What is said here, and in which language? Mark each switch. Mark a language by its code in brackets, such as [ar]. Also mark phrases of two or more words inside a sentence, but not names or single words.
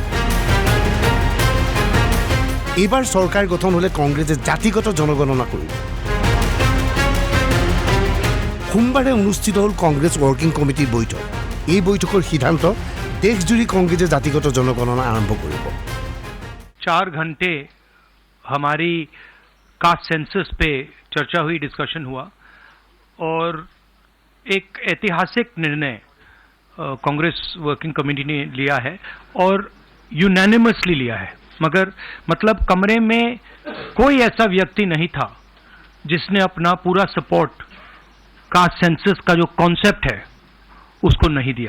[as] এইবাৰ চৰকাৰ গঠন হ'লে কংগ্ৰেছে জাতিগত জনগণনা কৰিব। সোমবাৰে অনুষ্ঠিত হ'ল কংগ্ৰেছ ৱৰ্কিং কমিটিৰ বৈঠক। এই বৈঠকৰ সিদ্ধান্ত দেশজুৰি কংগ্ৰেছে জাতিগত জনগণনা আৰম্ভ কৰিব। [hi] 4 घंटे हमारी [en] caste census [hi] पे चर्चा हुई, डिस्कशन हुआ और एक ऐतिहासिक निर्णय कांग्रेस वर्किंग कमेटी ने लिया है और यूनानिमसली लिया है। मगर मतलब कमरे में कोई ऐसा व्यक्ति नहीं था जिसने अपना पूरा [en] support caste census [hi] का जो कॉन्सेप्ट है उसको नहीं दिया।